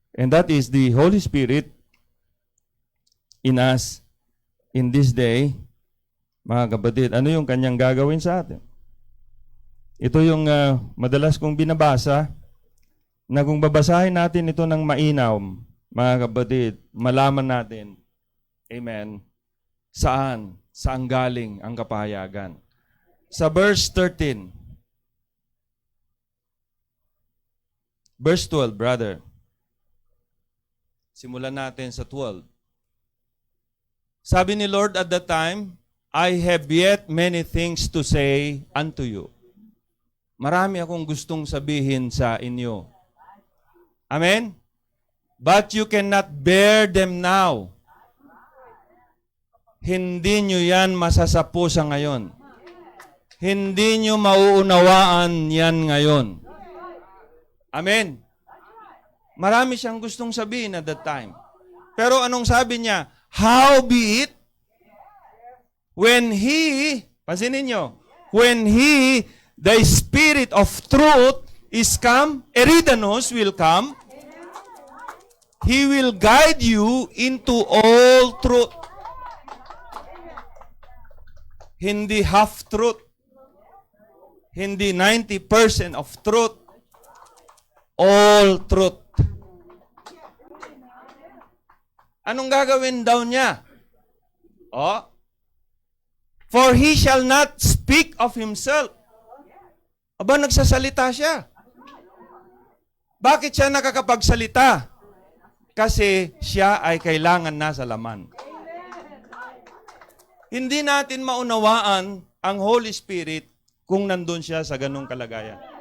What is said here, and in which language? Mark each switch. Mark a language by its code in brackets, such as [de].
[en] And that is the Holy Spirit in us in this day. [tl] Mga kapatid, ano yung kanyang gagawin sa atin? Ito yung madalas kong binabasa na kung babasahin natin ito ng mainam, mga kapatid, malaman natin, amen, saan galing ang kapahayagan. Sa verse 13, verse 12, brother. Simulan natin sa 12. Sabi ni Lord [en] at that time, I have yet many things to say unto you. [tl] Marami akong gustong sabihin sa inyo. Amen? [en] But you cannot bear them now. [tl] Hindi nyo yan masasapo sa ngayon. Hindi nyo mauunawaan yan ngayon. Amen? Marami siyang gustong sabihin [en] at that time. [tl] Pero anong sabi niya? [en] Howbeit, when He, [tl] pansinin nyo, [en] when He, the Spirit of truth, is come, Eridanos will come, He will guide you into all truth. [tl] Hindi half truth. Hindi 90% of truth. [en] All truth. [tl] Anong gagawin daw niya? [en] Oh, for He shall not speak of Himself. [tl] Aba, nagsasalita siya. Bakit siya nakakapagsalita? Kasi siya ay kailangan na sa laman. Hindi natin maunawaan ang Holy Spirit kung nandun siya sa ganung kalagayan.